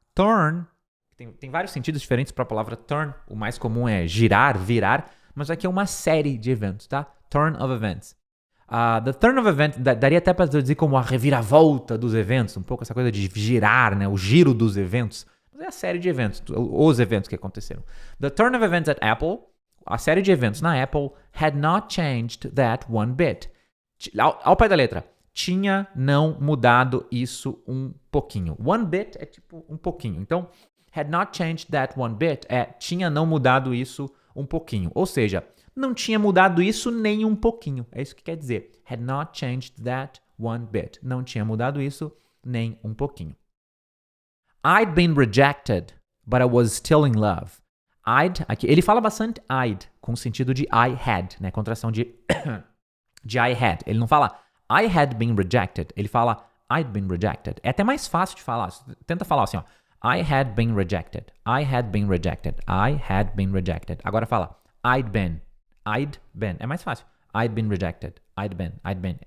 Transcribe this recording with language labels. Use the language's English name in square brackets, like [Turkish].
[Portuguese] Turn tem vários sentidos diferentes para a palavra turn. O mais comum é girar, virar, mas aqui é uma série de eventos, tá? [English] Turn of events. The turn of events [Portuguese] daria até para traduzir como a reviravolta dos eventos, um pouco essa coisa de girar, né? O giro dos eventos. Mas é a série de eventos, os eventos que aconteceram. [English] The turn of events at Apple, [Portuguese] a série de eventos na Apple, [English] had not changed that one bit. [Portuguese] Ao pé da letra, tinha não mudado isso um pouquinho. One bit é tipo um pouquinho. Então, [English] had not changed that one bit [Portuguese] tinha não mudado isso um pouquinho. Ou seja, não tinha mudado isso nem um pouquinho. É isso que quer dizer. [English] Had not changed that one bit. [Portuguese] Não tinha mudado isso nem um pouquinho. [English] I'd been rejected, but I was still in love. [Portuguese] Aqui, ele fala bastante I'd, com o sentido de I had, né? Contração de I had. Ele não fala [English] I had been rejected. [Portuguese] Ele fala [English] I'd been rejected. [Portuguese] É até mais fácil de falar. Tenta falar assim, ó. [English] I had been rejected. I had been rejected. I had been rejected. [Portuguese] Agora fala [English] I'd been. I'd been. [Portuguese] É mais fácil. [English] I'd been rejected. I'd been.